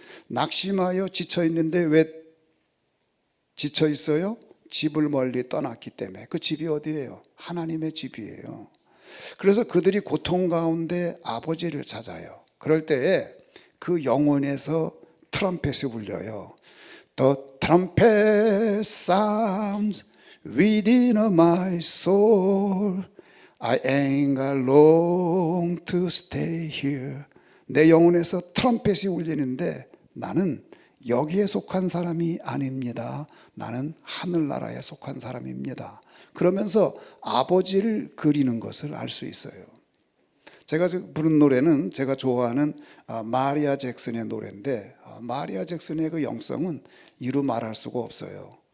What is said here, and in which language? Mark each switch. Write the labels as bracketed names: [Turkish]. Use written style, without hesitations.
[Korean] 낙심하여 지쳐 있는데 왜 지쳐 있어요? 집을 멀리 떠났기 때문에. 그 집이 어디예요? 하나님의 집이에요. 그래서 그들이 고통 가운데 아버지를 찾아요. 그럴 때에 그 영혼에서 트럼펫이 울려요. [English] The trumpet sounds within my soul. I ain't got long to stay here. [Korean] 내 영혼에서 트럼펫이 울리는데 나는 여기에 속한 사람이 아닙니다. 나는 하늘나라에 속한 사람입니다. 그러면서 아버지를 그리는 것을 알 수 있어요. 제가 부른 노래는 제가 좋아하는 마리아 잭슨의 노래인데, 마리아 잭슨의 그 영성은 이루 말할 수가 없어요.